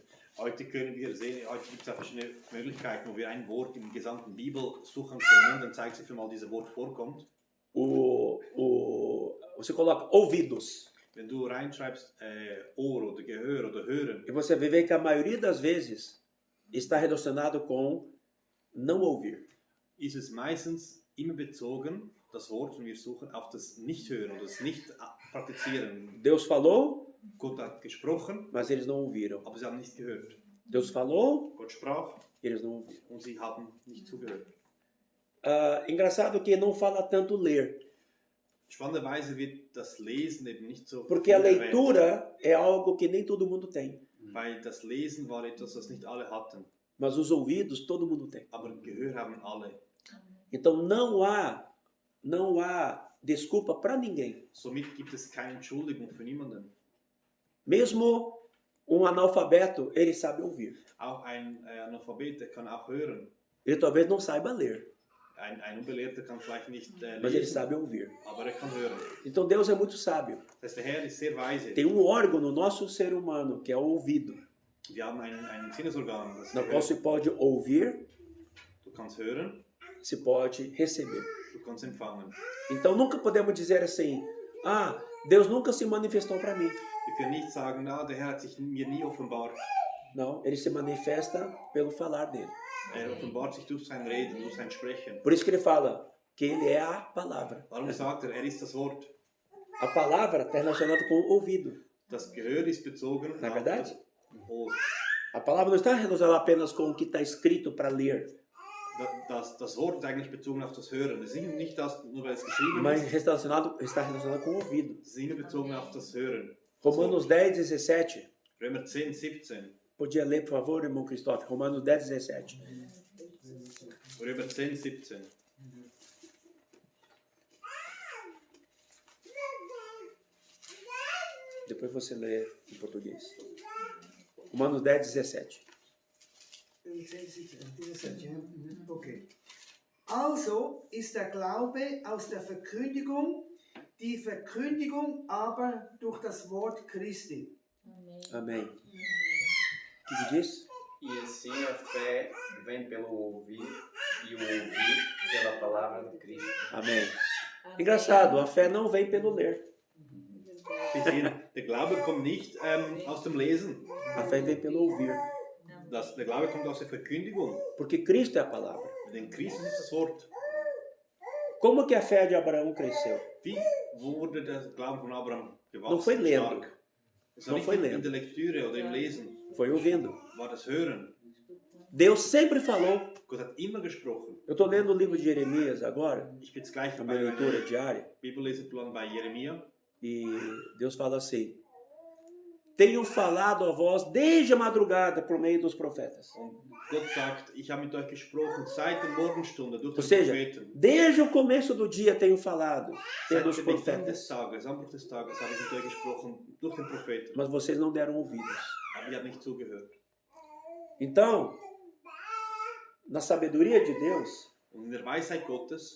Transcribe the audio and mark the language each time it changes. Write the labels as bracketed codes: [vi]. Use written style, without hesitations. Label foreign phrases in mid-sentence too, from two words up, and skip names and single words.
[de] heute können wir sehen, heute gibt es verschiedene Möglichkeiten, wo wir ein Wort im gesamten Bibel suchen können, dann zeigt sich, wie mal dieses Wort vorkommt. [pt] Você coloca ouvidos. [de] Wenn du reinschreibst Ohr oder Gehör oder Hören, [pt] E você vai ver que a maioria das vezes está relacionado com não ouvir. [de] ist es meistens immer bezogen, das Wort, wenn wir suchen, auf das Nicht-Hören oder das Nicht-Praktizieren. [pt] Deus falou, [de] Gott hat gesprochen, [pt] mas eles não ouviram. [de] aber sie haben nicht gehört. [pt] Deus falou, [de] Gott sprach [pt] eles não ouviram. [de] und sie haben nicht zugehört. [pt] Engraçado que não fala tanto ler, [de] Spannenderweise wird das Lesen eben nicht so [pt] porque a [de] viel erwähnt, [pt] leitura é algo que nem todo mundo tem, [de] weil das Lesen war etwas, das nicht alle hatten, [pt] mas os ouvidos todo mundo tem. [de] aber Gehör haben alle. [pt] Então não há desculpa para ninguém. [de] Somit gibt es keine Entschuldigung für niemanden. [pt] Mesmo um analfabeto, ele sabe ouvir. [de] Auch ein Analphabet, der kann auch hören. [pt] Ele talvez não saiba ler, [de] Ein Unbelehrter kann vielleicht nicht [pt] mas ele [de] lesen, [pt] sabe ouvir. [de] aber er kann hören. [pt] Então Deus é muito sábio. [de] Das heißt, der Herr ist sehr weise. [pt] Tem um órgão no nosso ser humano, que é o ouvido, [de] Wir haben ein Sinnesorgan, das [pt] no qual [de] Gehör. [pt] se pode ouvir, [de] Du kannst hören, [pt] se pode receber. [de] du kannst empfangen. [pt] Então nunca podemos dizer assim, Deus nunca se manifestou para mim. [de] Wir können nicht sagen, der Herr hat sich mir nie offenbart. [pt] Não, ele se manifesta pelo falar dele. [de] Er offenbart sich durch sein Reden, durch sein Sprechen. [pt] Por isso que ele fala que ele é a palavra. [de] Darum sagt er ist das Wort. [pt] A palavra está relacionada com o ouvido. [de] Das Gehör ist bezogen [pt] Na [de] auf [pt] verdade? [de] das Ohr. [pt] A palavra não está relacionada apenas com o que está escrito para ler, [de] Das Wort ist eigentlich bezogen auf das Hören. Es ist nicht das, nur weil es geschrieben [pt] mas [de] ist, [pt] está relacionado com o ouvido. [de] es ist immer bezogen auf das Hören. [pt] Romanos 10, 17. [de] Römer 10, 17. [pt] Podia ler, por favor, irmão Cristóvão? Romanos 10, 17. [de] Römer 10, 17. [pt] Depois você lê em português. Romanos 10, 17. 17, [de] ja. Okay. Also ist der Glaube aus der Verkündigung die Verkündigung aber durch das Wort Christi. [pt] Amém. O que diz? E assim a fé vem pelo ouvir e o ouvir pela palavra de Cristo. Amém. Engraçado, a fé não vem pelo ler. [de] Wir sehen, der Glaube kommt nicht aus dem Lesen. [pt] A fé vem pelo ouvir. [de] Der Glaube kommt aus der Verkündigung. [pt] Porque Cristo é a palavra. [de] Denn Christus ist das Wort. [pt] Como que a fé de Abraão cresceu? [de] Wie wurde der Glaube von Abraham gewachsen? [pt] Não foi lendo. [de] Stark? Es war [pt] Não [de] nicht [pt] foi [de] in [pt] lendo. [de] der Lektüre oder im Lesen, [pt] Foi ouvindo. [de] war das Hören. [pt] Deus sempre falou. [de] Gott hat immer gesprochen. [pt] Eu estou lendo o livro de Jeremias agora, [de] Ich bin jetzt gleich [pt] na [de] bei [pt] minha leitura [de] meinem [pt] diária, [de] Bibelleseplan bei Jeremia. [pt] e Deus fala assim: tenho falado a vós desde a madrugada por meio dos profetas. [de] Und Gott sagt, ich habe mit euch gesprochen seit der Morgenstunde durch [pt] Ou [de] den [pt] seja, [de] Propheten. [pt] desde o começo do dia tenho falado [de] Seit [pt] pelos [de] dem Beginn des [pt] profetas, [de] Tages, am Bruch des Tages, habe ich mit euch gesprochen durch den Propheten. [pt] mas vocês não deram ouvidos. [de] Aber ihr habt nicht zugehört. [pt] Então, na sabedoria de Deus, [de] Und in der Weisheit Gottes,